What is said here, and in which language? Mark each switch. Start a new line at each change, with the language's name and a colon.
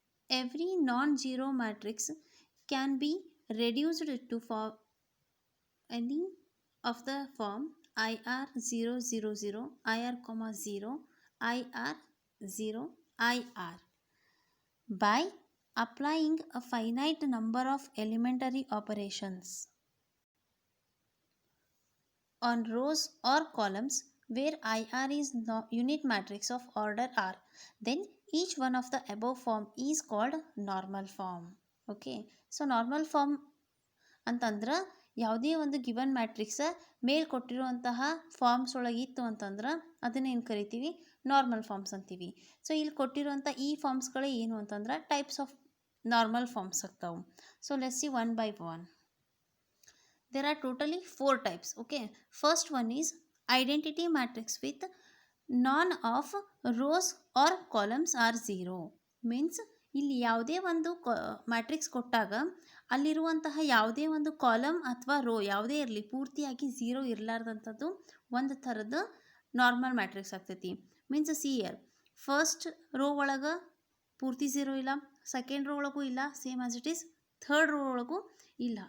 English: Every non-zero matrix can be reduced to form any of the form IR 0 0 0, IR 0, IR 0, IR by applying a finite number of elementary operations on rows or columns where IR is the unit matrix of order R, then each one of the above form is called normal form.
Kannada: Okay, so normal form ಅಂತಂದ್ರೆ ಯಾವುದೇ ಒಂದು given matrix ಮೇಲ್ ಕೊಟ್ಟಿರುವಂತಹ forms ಒಳಗಿತ್ತು ಅಂತಂದ್ರೆ ಅದನ್ನ ಏನು ಕರಿತೀವಿ, normal forms ಅಂತೀವಿ. So ಇಲ್ಲಿ ಕೊಟ್ಟಿರುವಂಥ ಈ ಫಾರ್ಮ್ಸ್ಗಳೇ ಏನು ಅಂತಂದ್ರೆ
English: types of normal forms
Kannada: ಆಗ್ತಾವೆ.
English: So let's see one by one. There are totally 4 types. Okay, first one is identity matrix with none of rows or columns are 0.
Kannada: Means ಇಲ್ಲಿ ಯಾವುದೇ ಒಂದು ಮ್ಯಾಟ್ರಿಕ್ಸ್ ಕೊಟ್ಟಾಗ ಅಲ್ಲಿರುವಂತಹ ಯಾವುದೇ ಒಂದು ಕಾಲಮ್ ಅಥವಾ ರೋ ಯಾವುದೇ ಇರಲಿ ಪೂರ್ತಿಯಾಗಿ 0 ಇರಲಾರ್ದಂಥದ್ದು ಒಂದು ಥರದ ನಾರ್ಮಲ್ ಮ್ಯಾಟ್ರಿಕ್ಸ್ ಆಗ್ತೈತಿ. Means C year first row ಒಳಗೆ ಪೂರ್ತಿ 0 ಇಲ್ಲ, ಸೆಕೆಂಡ್ ರೋ ಒಳಗೂ ಇಲ್ಲ,
English: same as it is
Kannada: third row ಒಳಗೂ ಇಲ್ಲ.